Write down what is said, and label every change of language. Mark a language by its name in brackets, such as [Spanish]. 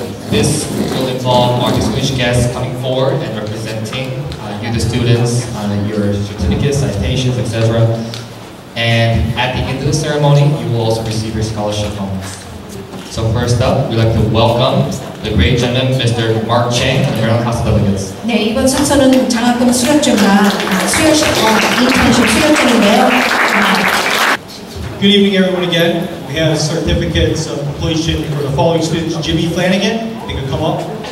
[English] This will involve our distinguished guests coming forward and representing you, the students, your certificates, citations, etc. And at the end of the ceremony, you will also receive your scholarship bonus. So first up, we'd like to welcome the great gentleman, Mr. Mark Chang, and the Maryland House of Delegates. [Korean] 네, 이번 순서는 장학금 수료증과 인턴십 수료증인데요. [English] Good evening, everyone, again. We have certificates of completion for the following students. Jimmy Flanagan, if you could come up.